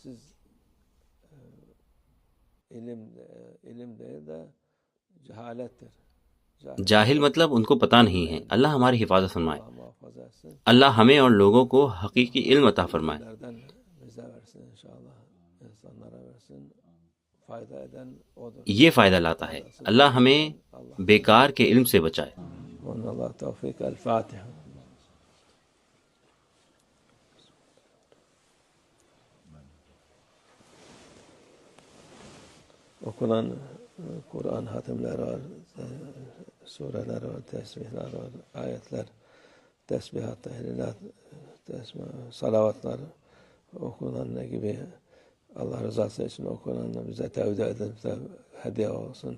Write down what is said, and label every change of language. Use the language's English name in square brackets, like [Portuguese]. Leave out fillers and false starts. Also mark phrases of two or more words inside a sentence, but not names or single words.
[Urdu] جاہل مطلب ان کو پتہ نہیں ہے. اللہ ہماری حفاظت فرمائے. اللہ ہمیں اور لوگوں کو حقیقی علم عطا فرمائے. یہ فائدہ لاتا ہے. اللہ ہمیں بیکار کے علم سے بچائے. [Turkish] Kur'an hatimler, sureler var, tesbihler var, ayetler, tesbihat, tehlilat, salavatlar okunanlar gibi Allah rızası için okunanlar bize tevdi edin, bize hediye olsun.